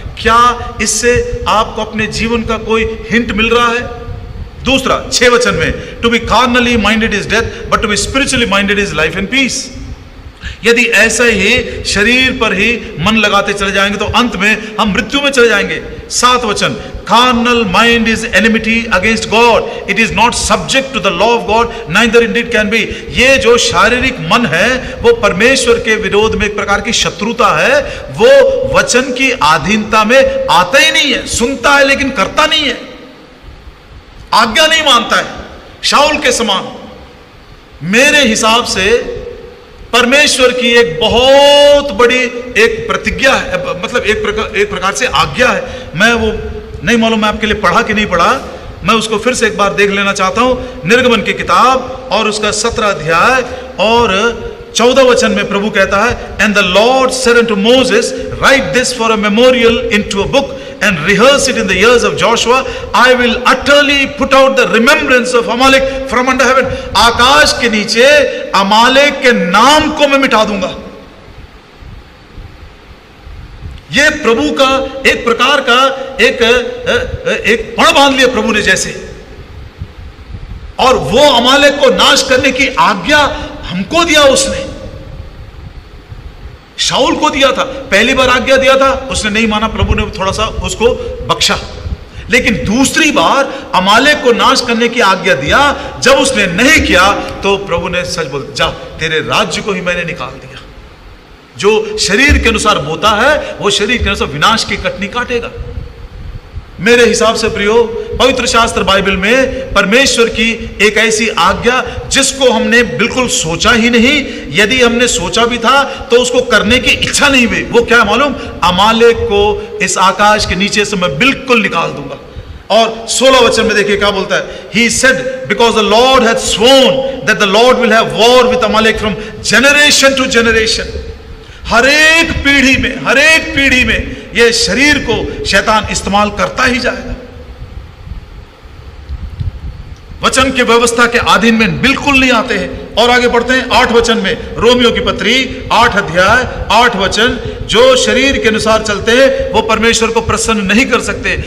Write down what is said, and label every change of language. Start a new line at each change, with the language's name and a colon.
Hindi: क्या इससे आपको अपने जीवन का कोई हिंट मिल रहा है? दूसरा 6 वचन में,
English: To be carnally minded is death but to be spiritually minded is life and peace.
Hindi: यदि ऐसे ही शरीर पर ही मन लगाते चले जाएंगे तो अंत में हम मृत्यु में चले जाएंगे। 7 वचन,
English: carnal mind is enmity against God, it is not subject to the law of God, neither indeed can be।
Hindi: ये जो शारीरिक मन है वो परमेश्वर के विरोध में एक प्रकार की शत्रुता है। वो वचन की अधीनता में आता ही नहीं है, सुनता है लेकिन करता नहीं है, आज्ञा नहीं मानता है, शाऊल के समान। मेरे हिसाब से परमेश्वर की एक बहुत बड़ी एक प्रतिज्ञा है, मतलब एक प्रकार से आज्ञा है। मैं वो नहीं मालूम मैं आपके लिए पढ़ा कि नहीं पढ़ा, मैं उसको फिर से एक बार देख लेना चाहता हूं। निर्गमन की किताब और उसका 17 अध्याय और 14 वचन में प्रभु कहता है,
English: And the Lord said unto Moses, write this for a memorial into a book and rehearse it in the ears of Joshua. I will utterly put out the remembrance of Amalek from under heaven.
Hindi: आकाश के नीचे अमालेक के नाम को मैं मिटा दूंगा। ये प्रभु का एक प्रकार का एक पण बांध लिया प्रभु ने जैसे, और वो अमालेक को नाश करने की आज्ञा हमको दिया उसने, शाऊल को दिया था। पहली बार आज्ञा दिया था, उसने नहीं माना, प्रभु ने थोड़ा सा उसको बख्शा। लेकिन दूसरी बार अमालेक को नाश करने की आज्ञा दिया। जब उसने नहीं किया तो प्रभु ने सच बोल, जा तेरे राज्य को ही मैंने निकाल दिया। जो शरीर के अनुसार बोता है वो शरीर के अनुसार विनाश की कटनी काटेगा। मेरे हिसाब से प्रियो, पवित्र शास्त्र बाइबल में परमेश्वर की एक ऐसी आज्ञा जिसको हमने बिल्कुल सोचा ही नहीं, यदि हमने सोचा भी था तो उसको करने की इच्छा नहीं हुई। वो क्या मालूम? अमालेक को इस आकाश के नीचे से मैं बिल्कुल निकाल दूंगा। और 16 वचन में देखिए क्या बोलता है।
English: He said, because the Lord hath sworn that the Lord will have war with Amalek from generation to generation।
Hindi: हर एक पीढ़ी में ये शरीर को शैतान इस्तेमाल करता ही जाएगा। वचन के व्यवस्था के अधीन में बिल्कुल नहीं आते हैं। और आगे बढ़ते हैं 8 वचन में, रोमियो की पत्री 8 अध्याय 8 वचन, जो शरीर के अनुसार चलते हैं वो परमेश्वर को प्रसन्न नहीं कर सकते।